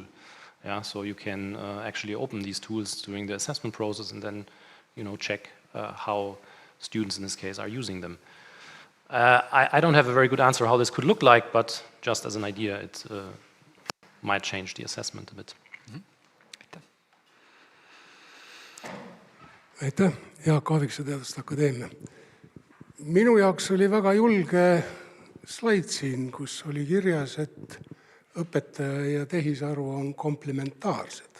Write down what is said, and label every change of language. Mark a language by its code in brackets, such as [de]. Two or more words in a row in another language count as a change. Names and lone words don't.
[en] Yeah, so you can actually open these tools during the assessment process and then check how students in this case are using them. I don't have a very good answer how this could look like, but just as an idea, it might change the assessment a bit. [et] Aitäh, Jaak Eesti Teaduste Akadeemia. Minu jaoks oli väga julge slaid siin, kus oli kirjas, et õpetaja ja tehisaru on komplementaarsed.